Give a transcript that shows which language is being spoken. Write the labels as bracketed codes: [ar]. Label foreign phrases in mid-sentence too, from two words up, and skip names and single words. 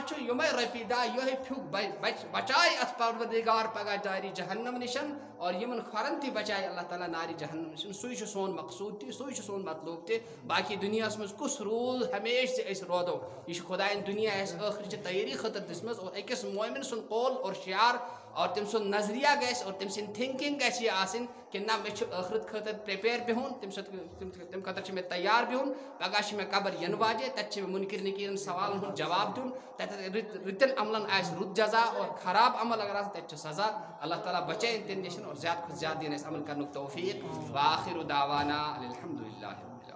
[ks] چھُ یِمے رۄپیہِ 10 یِہوٚے پھیُک بچاے اتھ پروردگار پگاہ نارِ جہنم نشن اور یمن کھۄرن تہِ بچاے اللہ تعالیٰ نارِ جہنم نشن سُے چھُ سون مقصوٗد تہِ سُے چھُ سون مطلوب تہِ باقی دُنیاہس منٛز کُس روٗل ہمیشہِ زِ أسۍ روزو یہ چھُ خۄدایَن دُنیا اَسہِ ٲخرٕچہِ تیٲری خٲطرٕ دِژمٕژ اور أکِس مومِن سُنٛد قول اور شعار اور تٔمۍ سُنٛد نظریہ گژھِ اور تٔمۍ سٕنٛدۍ تھِنکِنٛگ گژھِ یہِ آسٕنۍ کہ نہ مےٚ چھُ ٲخرت خٲطرٕ پرٛیپیر بِہُن تَمہِ خٲطرٕ چھُ مےٚ تیار بِہُن پگاہ چھِ مےٚ قبر یِنہٕ واجے تَتہِ چھِ مےٚ مُنکِر نکیٖرن سوالن ہُنٛد جواب دیُن تَتٮ۪تھ رٕتٮ۪ن عملن آسہِ رُت جزا اور خراب عمل اگر آسہِ تَتہِ چھُ سزا اللہ تعالیٰ بچٲیِن تَمہِ نِش اور زیادٕ کھۄتہٕ زیادٕ دِیِن اَسہِ عمل کرنُک توفیٖق [ar] وآخِر دعوانا الحمدُ للہ